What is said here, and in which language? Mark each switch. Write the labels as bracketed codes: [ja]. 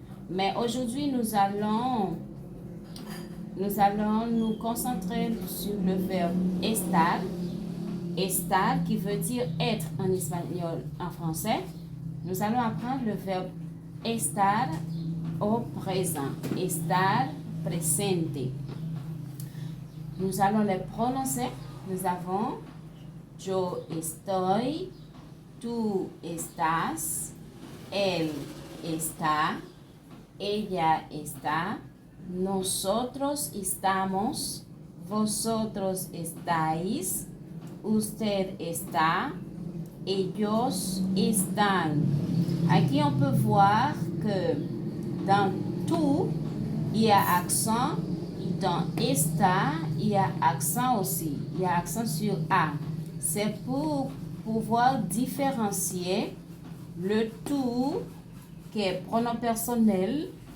[fr] Mais aujourd'hui, nous allons nous concentrer sur le verbe estar. Estar qui veut dire être en espagnol, en français. Nous allons apprendre le verbe estar au présent. [es] Estar presente. [fr] Nous allons les prononcer. [es] Nous avons yo estoy, tú estás, él está, ella está, nosotros estamos, vosotros estáis, usted está, ellos están. [fr] Aquí on peut voir que dans tout, il y a accent, et dans está, il y a accent aussi. Il y a accent sur A. C'est pour pouvoir différencier le tout qui est pronom personnel.